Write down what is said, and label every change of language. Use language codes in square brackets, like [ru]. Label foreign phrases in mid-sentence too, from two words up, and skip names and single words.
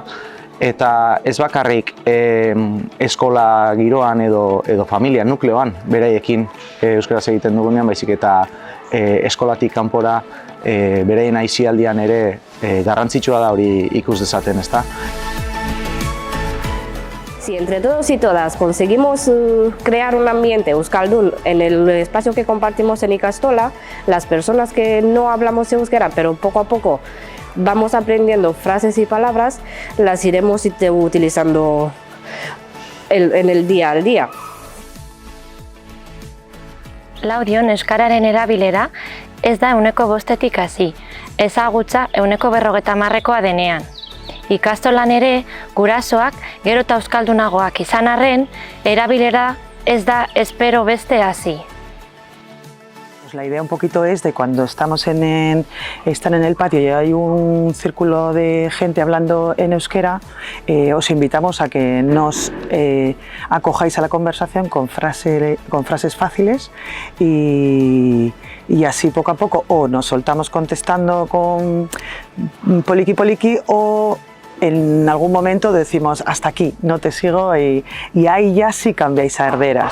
[eu] Eta ez bakarrik eskola giroan edo familia nukleoan beraiekin euskaraz egiten dugunean, baizik eta eskolatik kanpora beraien aisialdian ere garrantzitsua da hori ikus dezaten, ezta? [es] Si entre todos y todas conseguimos crear un ambiente euskaldun en el espacio que compartimos en Ikastola, las personas que no hablamos euskera, pero poco a poco vamos aprendiendo frases y palabras, las iremos utilizando en el día al día. [eu] Laudion euskararen erabilera ez da 5%tik hasi, ezagutza 50%koa denean. Ikastolan ere, gurasoak gero eta euskaldunagoak izan arren, erabilera ez da espero beste hasi. [es] La idea un poquito es de cuando están en el patio y hay un círculo de gente hablando en euskera, os invitamos a que nos acojáis a la conversación con frases fáciles y así poco a poco o nos soltamos contestando con [eu] poliqui poliqui [es] o en algún momento decimos hasta aquí, no te sigo y ahí ya sí cambiáis a herderas.